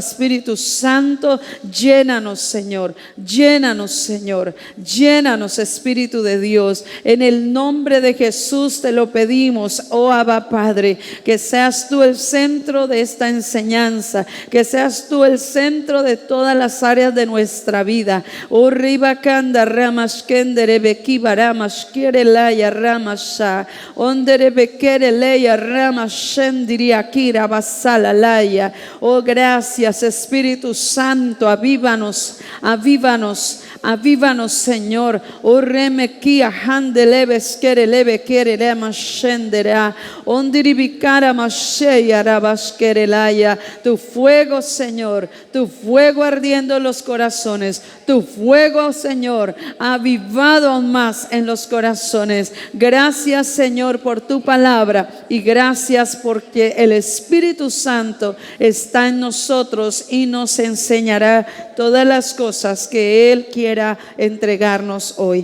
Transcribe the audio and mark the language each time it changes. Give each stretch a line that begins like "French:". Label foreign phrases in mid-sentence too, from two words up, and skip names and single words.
Spanish: Espíritu Santo, llénanos, Señor, llénanos, Señor, llénanos, Espíritu de Dios. En el nombre de Jesús te lo pedimos, oh Abba Padre, que seas tú el centro de esta enseñanza, que seas tú el centro de todas las áreas de nuestra vida. Oh Ribakanda Ramashkendere Bekiba Ramashkere Laya Ramasha Ondere Bekere Leya Ramashendiri Akira salalaya. Oh, gracias, Espíritu Santo, avívanos, avívanos, avívanos, Señor. Oh, remequia handeleves quereleve querelema shendera. Ondiribikara masheya rabas querelaya. Tu fuego, Señor, tu fuego ardiendo en los corazones, tu fuego, Señor, avivado aún más en los corazones. Gracias, Señor, por tu palabra, y gracias porque el Espíritu Santo está en nosotros y nos enseñará todas las cosas que Él quiera entregarnos hoy.